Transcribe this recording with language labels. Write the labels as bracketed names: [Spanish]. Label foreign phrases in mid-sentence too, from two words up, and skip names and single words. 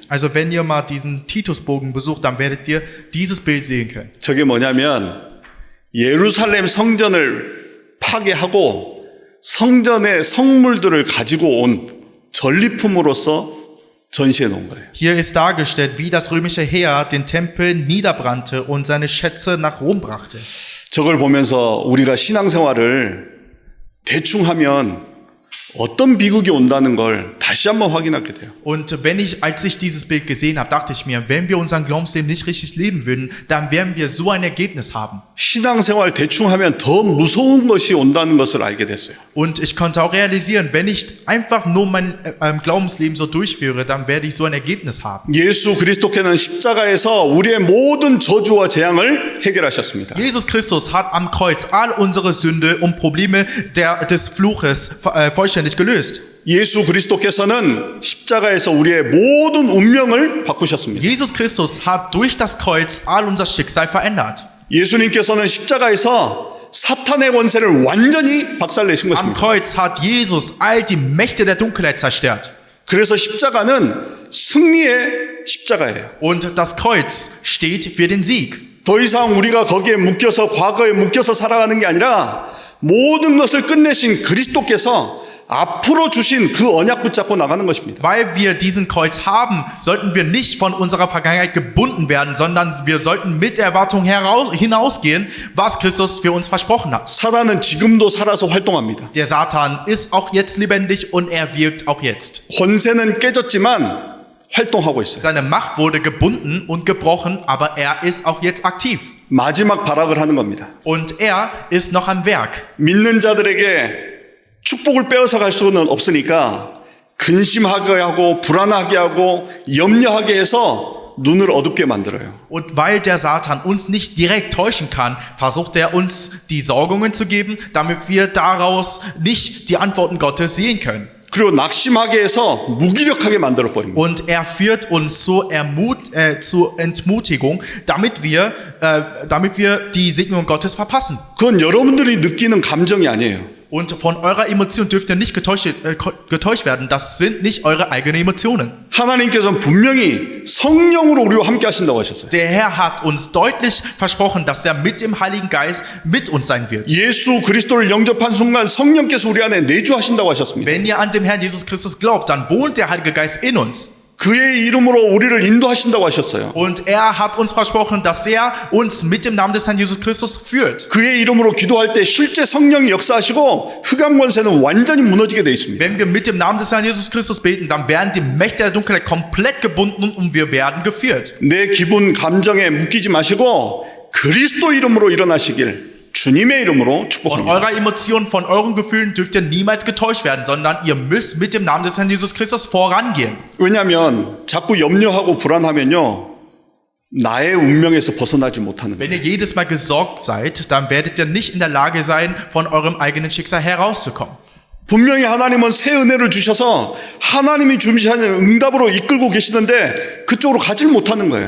[German] Also wenn ihr mal diesen Titusbogen besucht, dann werdet ihr dieses Bild sehen können. [Korean] 저게 뭐냐면 예루살렘 성전을 파괴하고 성전의 성물들을 가지고 온 전리품으로서 전시해 놓은 거예요. [German] Hier ist dargestellt, wie das römische Heer den Tempel niederbrannte und seine Schätze nach Rom brachte. [Korean] 저걸 보면서 우리가 신앙생활을 대충 하면 어떤 비극이 온다는 걸 다시 한번 확인하게 돼요. [German] Und als ich dieses Bild gesehen habe, dachte ich mir, wenn wir unseren Glaubensleben nicht richtig leben würden, dann werden wir so ein Ergebnis haben. [Korean] 신앙생활 대충 하면 더 무서운 것이 온다는 것을 알게 됐어요. [German] Und ich konnte auch realisieren, wenn ich einfach nur mein Glaubensleben so durchführe, dann werde ich so ein Ergebnis haben. [Korean] 예수 그리스도께는 십자가에서 우리의 모든 저주와 재앙을 해결하셨습니다. [German] Jesus Christus hat am Kreuz all unsere Sünde und Probleme des Fluches vollständig gelöst. [Korean] 예수 그리스도께서는 십자가에서 우리의 모든 운명을 바꾸셨습니다. [German] Jesus Christus hat durch das Kreuz all unser Schicksal verändert. [Korean] 예수님께서는 십자가에서 사탄의 권세를 완전히 박살내신 [German] Am [Korean] 것입니다. [German] Kreuz hat Jesus all die Mächte der Dunkelheit zerstört. [Korean] 그래서 십자가는 승리의 십자가예요. [German] Und das Kreuz steht für den Sieg. [Korean] 더 이상 우리가 거기에 묶여서 과거에 묶여서 살아가는 게 아니라 모든 것을 끝내신 그리스도께서 앞으로 주신 그 언약 붙잡고 나가는 것입니다. [German] Weil wir diesen Kreuz haben, sollten wir nicht von unserer Vergangenheit gebunden werden, sondern wir sollten mit der Erwartung hinausgehen, was Christus für uns versprochen hat. [Korean] 사단은 지금도 살아서 활동합니다. [German] Der Satan ist auch jetzt lebendig und er wirkt auch jetzt. [Korean] 권세는 깨졌지만 활동하고 있어요. [German] Seine Macht wurde gebunden und gebrochen, aber er ist auch jetzt aktiv. [Korean] 마지막 발악을 하는 겁니다. [German] Und er ist noch am Werk. [Korean] 믿는 자들에게 축복을 빼앗아 갈 수는 없으니까 근심하게 하고 불안하게 하고 염려하게 해서 눈을 어둡게 만들어요. [German] Und weil der Satan uns nicht direkt täuschen kann, versucht er uns die Sorgungen zu geben, damit wir daraus nicht die Antworten Gottes sehen können. [Korean] 그리고 낙심하게 해서 무기력하게 만들어 버립니다. [German] Und er führt uns zur Entmutigung, damit wir die Segnung Gottes verpassen. [Korean] 그건 여러분들이 느끼는 감정이 아니에요. [German] Und von eurer Emotion dürft ihr nicht getäuscht werden. Das sind nicht eure eigenen Emotionen. [Korean] 하나님께서는 분명히 성령으로 우리와 함께 하신다고 하셨어요. [German] Der Herr hat uns deutlich versprochen, dass er mit dem Heiligen Geist mit uns sein wird. [Korean] 예수 그리스도를 영접한 순간 성령께서 우리 안에 내주하신다고 하셨습니다. [German] Wenn ihr an den Herrn Jesus Christus glaubt, dann wohnt der Heilige Geist in uns. [Korean] 그의 이름으로 우리를 인도하신다고 하셨어요. [German] Und er hat uns versprochen, dass er uns mit dem Namen des Herrn Jesus Christus führt. [Korean] 그의 이름으로 기도할 때 실제 성령이 역사하시고 흑암 권세는 완전히 무너지게 돼 있습니다. [German] Wenn wir mit dem Namen des Herrn Jesus Christus beten, dann werden die Mächte der Dunkelheit komplett gebunden und wir werden geführt. [Korean] 내 기분 감정에 묶이지 마시고 그리스도 이름으로 일어나시길 주님의 이름으로 [German] Von [Korean] 축복합니다. [German] eurer Emotion, von euren Gefühlen dürft ihr niemals getäuscht werden, sondern ihr müsst mit dem Namen des Herrn Jesus Christus vorangehen. [Korean] 왜냐하면 자꾸 염려하고 불안하면요 나의 운명에서 벗어나지 못하는 [German] Wenn [Korean] 거예요. [German] ihr jedes Mal gesorgt seid, dann werdet ihr nicht in der Lage sein, von eurem eigenen Schicksal herauszukommen. [Korean] 분명히 하나님은 새 은혜를 주셔서 하나님이 주시는 응답으로 이끌고 계시는데 그쪽으로 가질 못하는 거예요.